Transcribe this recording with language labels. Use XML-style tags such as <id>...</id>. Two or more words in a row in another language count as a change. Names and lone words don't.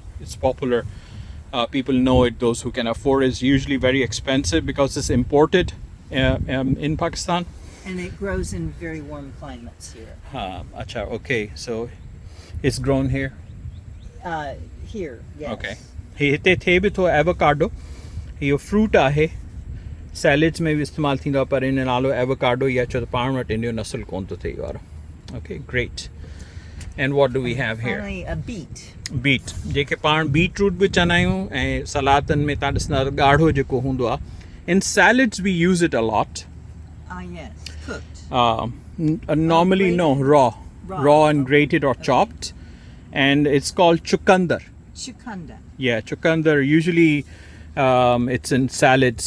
<en>It's popular. People know it. Those who can afford it. Is usually very expensive because it's imported in Pakistan. And it grows in very warm climates here. Acha, okay, so it's grown here. Here, yes.</en> <sd>Okay. हिते थे बि थो एवोकाडो. इहो फ्रूट आहे. सैलेड्स में बि इस्तेमालु थींदो आहे, पर इन नालो एवोकाडो या छो त पाण वटि इन जो नस्ल कोन थो थिए वारो.</sd> <en>Okay, great. And what do we have here? Finally, a beet.</en> <sd>बीट, जेके पाण</sd> <en>beet root</en> <sd>बि चवंदा आहियूं ऐं सलादनि में तव्हां ॾिसंदा ॻाढ़ो जेको हूंदो आहे.</sd> <en>In salads we use it a lot. Yes, cooked. Normally no, raw and Okay. grated or chopped, and it's called chukandar. Chukanda. Yeah, chukandar. Usually it's in salads.</en>